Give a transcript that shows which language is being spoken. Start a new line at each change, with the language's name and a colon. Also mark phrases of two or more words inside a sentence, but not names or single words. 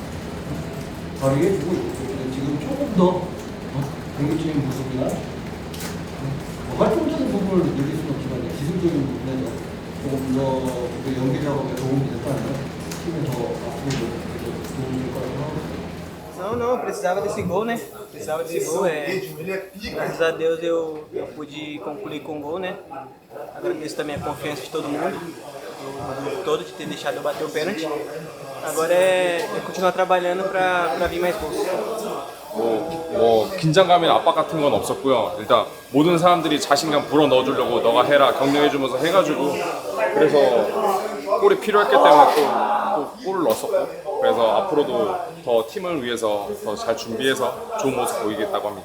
Korean: 발휘해주고 있고 지금 조금 더 공격적인 모습이나 활동적인 부분을 늘릴 수는 없지만 기술적인 부분에서 조금 더 연기 작업에 도움이 됐다면 팀에 더 앞으로 도움이 될 거라고 생각합니다.
Portuguese: Não, precisava desse gol, né? Precisava desse gol. Graças a Deus eu pude concluir com gol, né? Agradeço também a confiança de todo mundo, do grupo todo, de ter deixado eu bater o pênalti. Agora é continuar trabalhando para vir mais gols.
Korean: 긴장감이나 압박 같은 건 없었고요. 일단 모든 사람들이 자신감 불어 넣어주려고 너가 해라 격려해주면서 해가지고 그래서 골이 필요했기 때문에 또 골을 넣었었고 그래서 앞으로도 더 팀을 위해서 더 잘 준비해서 좋은 모습 보이겠다고 합니다.